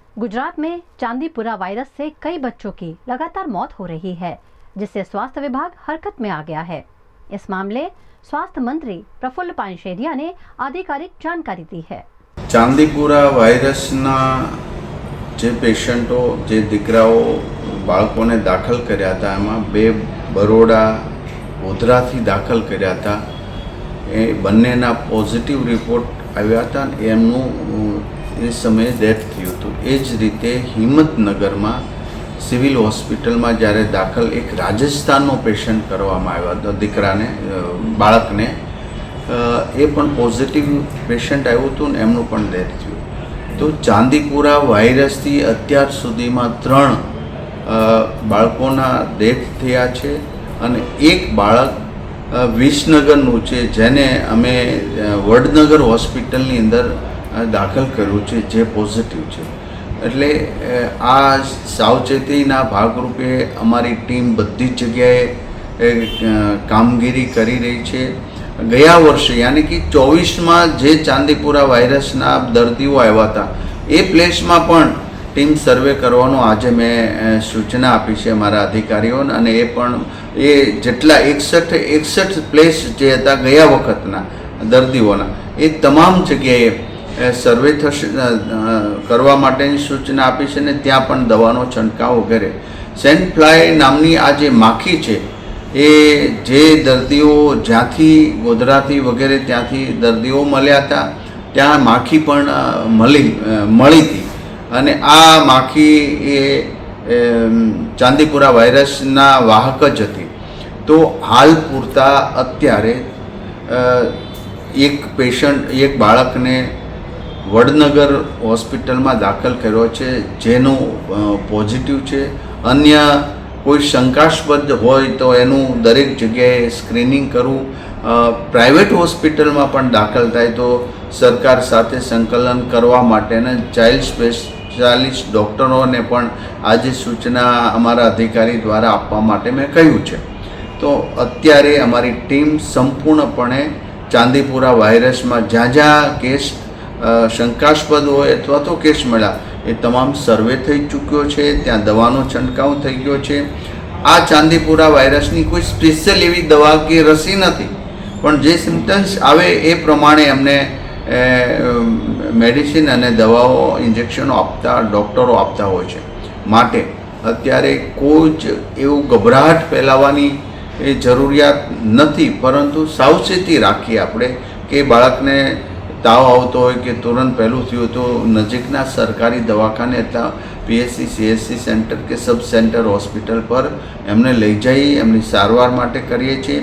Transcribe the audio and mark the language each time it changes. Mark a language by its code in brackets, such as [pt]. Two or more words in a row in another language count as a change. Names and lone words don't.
[hi] गुजरात में चांदीपुरा वायरस से कई बच्चों की लगातार मौत हो रही है, जिससे स्वास्थ्य विभाग हरकत में आ गया है। इस मामले स्वास्थ्य मंत्री प्रफुल्ल पानशेरिया ने आधिकारिक जानकारी दी है। [gu] ચાંદીપુરા વાયરસના જે પેશંટો જે દીકરાઓ બાળકોને દાખલ કર્યા થા એમાં 2 બરોડા ગોધરાથી દાખલ કર્યા થા। એ બંનેના [en] positive report [gu] આવ્યા થા। એમનું એ સમયે ડેથ થયું હતું। એ જ રીતે હિમ્મતનગર મેં [en] civil hospital [gu] મેં જ્યારે દાખલ એક રાજસ્થાનનો પેશંટ કરવામાં આવ્યો હતો દીકરાને બાળકને એ પણ [en] positive patient [gu] આવ્યું હતું ને એમનું પણ ડેથ થયું। તો ચાંદીપુરા વાયરસ થી અત્યાર સુધીમાં 3 બાળકોના ડેથ થયા છે અને એક બાળક વિસનગરનું છે જેને અમે વડનગર હોસ્પિટલની અંદર દાખલ કર્યું છે જે પૉઝિટિવ છે। એટલે આ સાવચેતીના ભાગરૂપે અમારી ટીમ બધી જગ્યાએ કામગીરી કરી રહી છે। ગયા વર્ષે [hi] यानी कि [gu] 24 મેં જે ચાંદીપુરા વાયરસના દર્દીઓ આવ્યા થા એ પ્લેસ મેં પણ ટીમ સર્વે કરવાનો આજ મૈં સૂચના આપી હૈ મારા અધિકારીઓને અને એ પણ એ જેટલા 61 પ્લેસ જે હતા ગયા વખતના દર્દીઓના એ તમામ જગ્યાએ સર્વે થશે કરવા માટેની સૂચના આપી હૈ ને ત્યાં પણ દવાનો છંટકાવ વગેરે [en] sand fly [gu] નામની આ જે માખી છે એ જે દર્દીઓ જ્યાંથી ગોધરાથી વગેરે ત્યાંથી દર્દીઓ મળ્યા થા ત્યાં માખી પણ મળી થી અને આ માખી એ ચાંદીપુરા વાયરસના વાહક જ હતી। તો હાલ પૂરતા અત્યારે એક પેશંટ એક બાળકને વડનગર હોસ્પિટલ મેં દાખલ કર્યો છે જેનો પૉઝિટિવ છે। અન્ય કોઈ શંકાસ્પદ હોય તો એનું દરેક જગ્યાએ સ્ક્રીનિંગ કરવું। [en] private hospital [gu] મેં પણ દાખલ થાય તો સરકાર સાથે સંકલન કરવા માટેના [en] child specialist doctors [gu] ને પણ આજ સૂચના અમારા અધિકારી દ્વારા આપવા માટે મૈં કહ્યું છે। તો અત્યારે અમારી ટીમ સંપૂર્ણપણે ચાંદીપુરા વાયરસ મેં જ્યાં જ્યાં કેસ શંકાસ્પદ હો અથવા તો કેસ મળ્યા એ તમામ સર્વે થઈ ચૂક્યો છે। ત્યાં દવાનો છંટકાવ થઈ ગયો છે। આ ચાંદીપુરા વાયરસની કોઈ સ્પેશિયલ એવી દવા કે રસી નથી પણ જે સિમ્ટમ્સ આવે એ પ્રમાણે અમને મેડિસિન અને દવાઓ ઇંજેક્શનો આપતા ડૉક્ટરો આપતા હોય છે। માટે અત્યારે કોઈ જ એવું ગભરાહટ ફેલાવાની એ જરૂરિયાત નથી, પરંતુ સાવચેતી રાખી આપણે કે બાળકને તાવ આવતો હોય કે તુરંત પહેલું થયું તો નજીકના સરકારી દવાખાને અથવા [en] PHC CHC center [gu] કે [en] sub center hospital [gu] પર એમને લઈ જઈ એમની સારવાર માટે કરીએ છીએ।